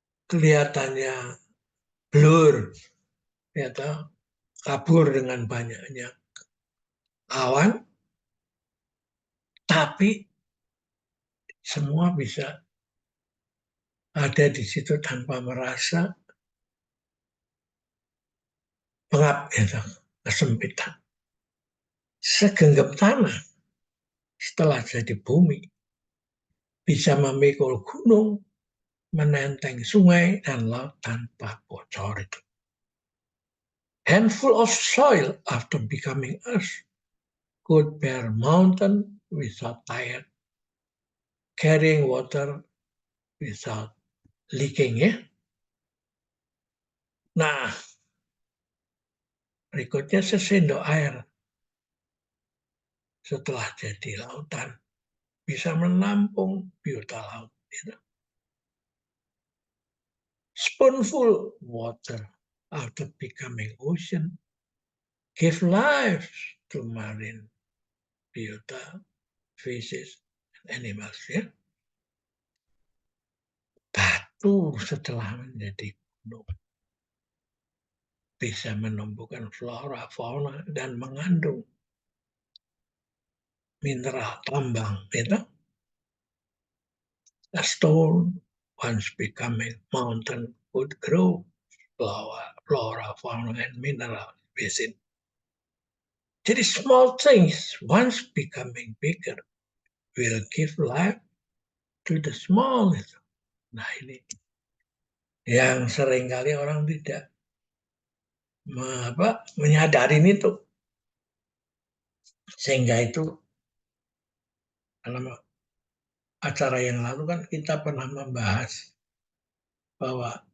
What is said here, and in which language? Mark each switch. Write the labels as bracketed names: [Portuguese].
[Indonesian] kelihatannya blur, ya, kabur dengan banyaknya awan, tapi semua bisa ada di situ tanpa merasa pengap, ya, kesempitan. Segenggam tanah setelah jadi bumi bisa memikul gunung, menenteng sungai dan laut tanpa bocor itu. [English] Handful of soil after becoming earth could bear mountain without tired, carrying water without leaking, ya. [Indonesian] Nah, berikutnya sesendok air setelah jadi lautan bisa menampung biota laut. Gitu. [English] Spoonful water after becoming ocean give life to marine biota, fishes, and animals. [Indonesian] Ya. Batu setelah menjadi gunung bisa menumbuhkan flora, fauna, dan mengandung mineral tambang. Gitu. [English] A stone once becoming mountain would grow flora, fauna, and mineral basin. Jadi small things once becoming bigger will give life to the small. [Indonesian] Nah ini yang seringkali orang tidak menyadari itu, sehingga itu dalam acara yang lalu kan kita pernah membahas bahwa